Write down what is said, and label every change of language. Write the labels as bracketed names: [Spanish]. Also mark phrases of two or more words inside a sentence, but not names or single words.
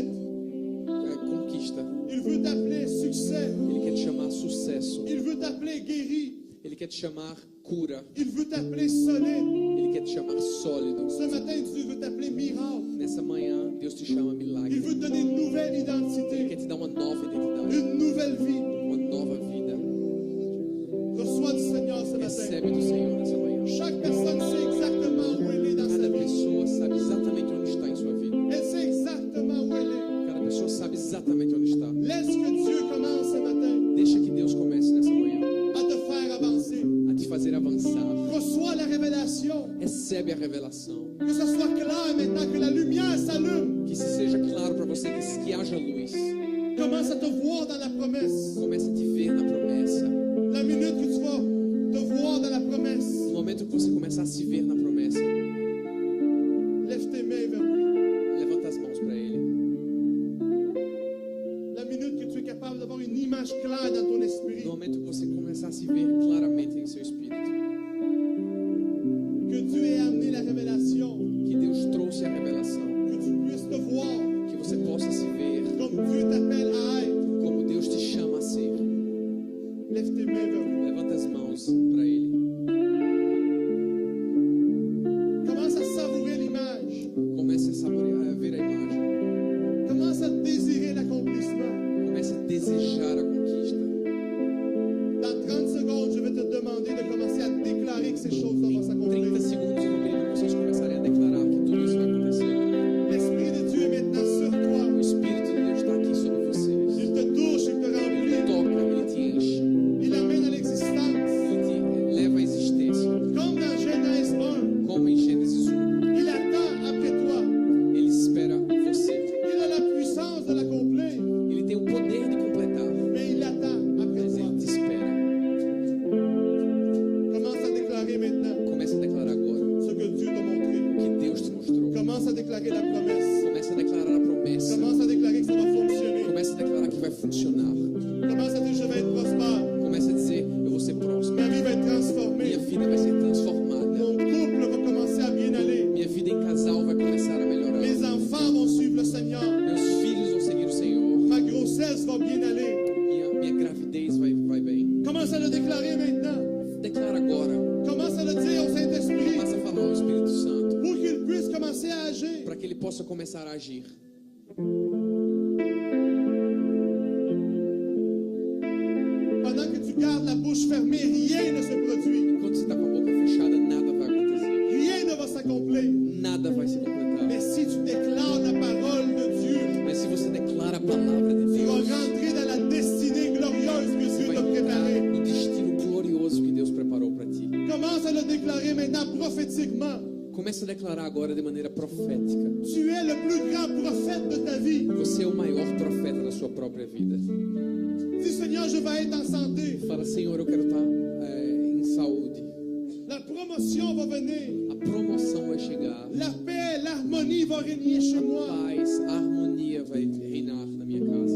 [French] réussite, succès. [Portuguese] Ele quer te chamar sucesso. [French] Il veut t'appeler guéri. [Portuguese] Ele quer te chamar cura. [French] Il veut t'appeler solide. [Portuguese] Ele quer te chamar sólido. [French] Ce matin, Dieu veut t'appeler miracle. [Portuguese] Nessa manhã, Deus te chama [French] Il [Portuguese] milagre. [French] veut te donner une nouvelle [Portuguese] Ele [French] identité, [Portuguese] quer te dar uma nova identidade, [French] une nouvelle vie. [Portuguese] uma nova vida. [French] Reçois du Seigneur ce matin. [Portuguese] Recebe do Senhor nessa manhã. [French] Chaque personne sait exactement où elle est dans sa [Portuguese] Cada [French] vie. [Portuguese] pessoa sabe exatamente onde está em sua vida. [French] Elle sait exactement où elle est. [Portuguese] Cada pessoa sabe exatamente onde está. [French] Laisse que Dieu commence ce matin [Portuguese] Deixa que Deus comece nessa manhã [French] à te faire avancer. [Portuguese] a te fazer avançar. [French] Reçois la révélation. [Portuguese] Recebe a revelação. [French] Que ce soit clair maintenant, que la lumière s'allume. [Portuguese] Que isso seja claro para você, que haja luz. [French] Commence à te voir dans la promesse. [Portuguese] Comece a te ver na promessa. [French] La minute que tu vas te voir dans la promesse, [Portuguese] No momento que você começar a se ver na promessa, [French] lève tes mains vers lui. [Portuguese] levanta as mãos para Ele. [French] La minute que tu es capable d'avoir une image claire dans ton esprit, [Portuguese] No momento que você começar a se ver claramente em seu espírito, [French] que Dieu ait amené la révélation, [Portuguese] que Deus trouxe a revelação, [French] que tu puisses te voir [Portuguese] que você possa se ver [French] comme Dieu t'appelle à être. [Portuguese] como Deus te chama a ser. [French] Lève tes mains vers lui. [Portuguese] Levanta as mãos para Ele. [French] Commence à savourer l'image. [Portuguese] Comece a saborear, a ver a imagem. [French] Commence à désirer l'accomplissement. [Portuguese] Comece a desejar a conquista. [French] Dans 30 secondes, je vais te demander de commencer à déclarer que ces choses vont [Portuguese] Em 30 [French] s'accomplir. [Portuguese] segundos eu vou pedir para vocês começarem a declarar que tudo isso vai acontecer. [French] L'Esprit de Dieu est maintenant sur toi. [Portuguese] O Espírito de Deus está aqui sobre vocês. [French] Il te touche, il te [Portuguese] Ele [French] remplit, [Portuguese] toca, Ele te enche, [French] il amène à l'existence. [Portuguese] Ele te leva à existência. [French] Comme dans Genèse 1, [Portuguese] Como em Gênesis 1, [French] il attend après toi. [Portuguese] Ele espera você. [French] Il a la puissance de l'accomplir, [Portuguese] Ele tem o poder de completar, [French] mais il attend après [Portuguese] mas [French] toi. [Portuguese] Ele te espera. [French] Commence à déclarer maintenant [Portuguese] Comece a declarar agora [French] ce que Dieu t'a montré. [Portuguese] o que Deus te mostrou. [French] Commence à déclarer la promesse. [Portuguese] Comece a declarar a promessa. [French] Commence à déclarer que ça va fonctionner. [Portuguese] Comece a declarar que vai funcionar. [French] Commence à dire je vais être prospère. [Portuguese] Comece a dizer, eu vou ser próspero. [French] Ma vie va être [Portuguese] Minha [French] transformée. [Portuguese] vida vai ser transformada. [French] Mon couple va commencer à bien aller. [Portuguese] Minha vida em casal vai começar a melhorar. [French] Mes enfants vont suivre le Seigneur. [Portuguese] Meus filhos vão seguir o Senhor. [French] Ma grossesse va bien aller. [Portuguese] Minha gravidez vai bem. [French] Commence à le déclarer maintenant. [Portuguese] Declara agora. [French] Commence à le dire au Saint-Esprit [Portuguese] Começa a falar ao Espírito Santo [French] pour qu'il puisse commencer à agir. [Portuguese] para que ele possa começar a agir. [French] Pendant que tu gardes la bouche fermée, rien ne se produit. [Portuguese] Enquanto você está com a boca fechada, nada vai acontecer. [French] Rien ne va s'accomplir. [Portuguese] Nada vai se completar. [French] Mais si tu déclares la parole de Dieu, [Portuguese] Mas se você declara a palavra de [French] tu vas [Portuguese] Deus, [French] rentrer dans la destinée glorieuse que [Portuguese] você [French] Dieu [Portuguese] vai [French] t'a [Portuguese] entrar [French] préparée. [Portuguese] no destino glorioso que Deus preparou para ti. [French] Commence à le déclarer maintenant prophétiquement. [Portuguese] Comece a declarar agora de maneira profética. [French] Tu es le plus grand prophète de ta vie. [Portuguese] Você é o maior profeta da sua própria vida. [French] Dis Seigneur, je vais être en santé. [Portuguese] Fala, Senhor, eu quero estar em saúde. [French] La promotion va venir. [Portuguese] A promoção vai chegar. [French] La paix, l'harmonie va régner chez moi. [Portuguese] Paz, a harmonia vai reinar na minha casa.